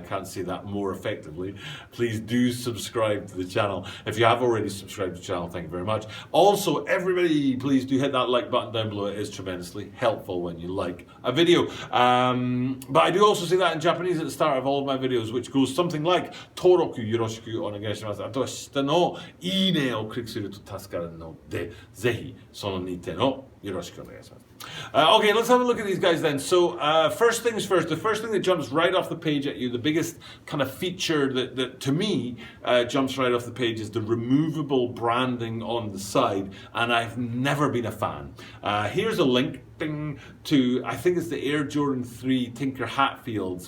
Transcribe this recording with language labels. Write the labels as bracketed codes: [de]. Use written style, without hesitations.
[en] I can't say that more effectively. Please do subscribe to the channel. If you have already subscribed to the channel, thank you very much. Also, everybody, please do hit that like button down below. It is tremendously helpful when you like a video. But I do also say that in Japanese at the start of all of my videos, which goes something like [ja] Toroku yoroshiku onegaishimasu. あとは下のいいねをクリックすると助かるので、ぜひその2点をよろしくお願いします。 [en] Okay, let's have a look at these guys then. So first things first, the first thing that jumps right off the page at you, the biggest kind of feature that to me jumps right off the page is the removable branding on the side, and I've never been a fan. Here's a link to, I think it's the Air Jordan 3 Tinker Hatfields.